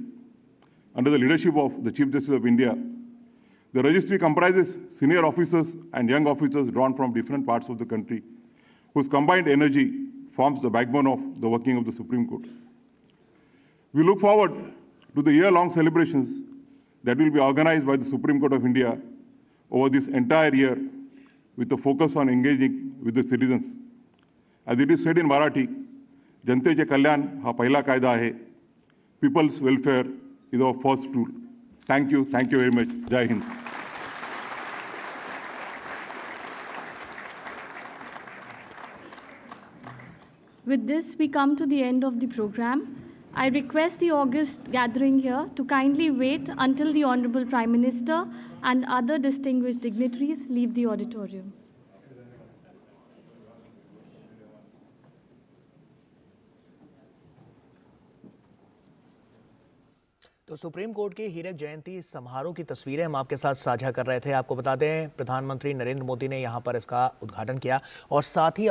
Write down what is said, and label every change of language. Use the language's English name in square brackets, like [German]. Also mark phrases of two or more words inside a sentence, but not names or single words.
[English] Under the leadership of the Chief Justice of India, the registry comprises senior officers and young officers drawn from different parts of the country, whose combined energy forms the backbone of the working of the Supreme Court. We look forward to the year-long celebrations that will be organized by the Supreme Court of India over this entire year, with a focus on engaging with the citizens. As it is said in Marathi, [Marathi] जनतेचे कल्याण हा पहिला कायदा आहे. [English] People's welfare is our first rule. Thank you very much. Jai Hind. With this, we come to the end of the program. I request the august gathering here to kindly wait until the Honorable Prime Minister and other distinguished dignitaries leave the auditorium. [Hindi] तो सुप्रीम कोर्ट की हीरक जयंती समारोह की तस्वीरें हम आपके साथ साझा कर रहे थे। आपको बता दें, प्रधानमंत्री नरेंद्र मोदी ने यहां पर इसका उद्घाटन किया और साथ ही